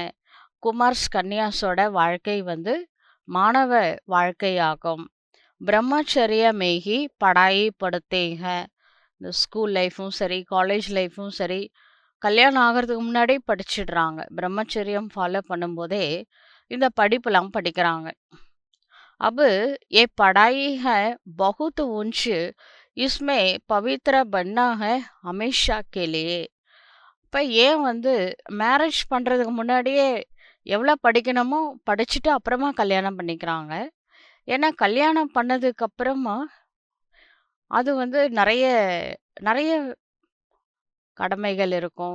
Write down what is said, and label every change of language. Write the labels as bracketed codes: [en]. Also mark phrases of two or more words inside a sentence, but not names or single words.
[ta] குமார்ஸ் கன்னியாஸோட வாழ்க்கை மாணவ வாழ்க்கையாகும். [hi] ब्रह्मचर्य में ही पढ़ाई पढ़ते हैं. [ta] இந்த [en] school life-um [ta] சரி, [en] college life-um [ta] சரி, கல்யாணம் ஆகிறதுக்கு முன்னாடி படிச்சிடுறாங்க. பிரம்மச்சரியம் ஃபாலோ பண்ணும்போதே இந்த படிப்புலாம் படிக்கிறாங்க. [hi] अब ये पढ़ाई है बहुत ऊंच, इसमें पवित्र बनना है हमेशा के लिए. [ta] இப்போ ஏன் மேரேஜ் பண்ணுறதுக்கு முன்னாடியே எவ்வளோ படிக்கணுமோ படிச்சுட்டு அப்புறமா கல்யாணம் பண்ணிக்கிறாங்க. ஏன்னா கல்யாணம் பண்ணதுக்கு அப்புறமா அது நிறைய நிறைய கடமைகள் இருக்கும்.